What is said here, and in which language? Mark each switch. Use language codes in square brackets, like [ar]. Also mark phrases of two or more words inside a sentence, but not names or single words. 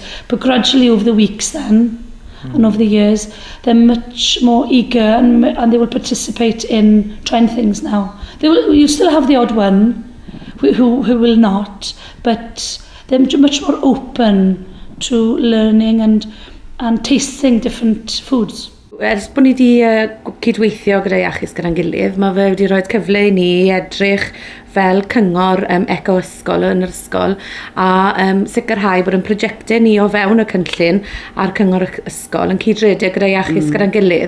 [en] But gradually over the weeks then, and over the years, they're much more eager and they will participate in trying things now. You still have the odd one who will not, but they're much more open to learning and tasting different foods. [cy] Ers bod ni wedi cydweithio gyda Iachus Gyda'n Gilydd, mae fe wedi rhoi cyfle i ni edrych fel cyngor eco-ysgol yn yr ysgol a sicrhau bod yn prosiectau ni o fewn y cynllun a'r cyngor ysgol yn cydredeg gyda Iachus Gyda'n Gilydd.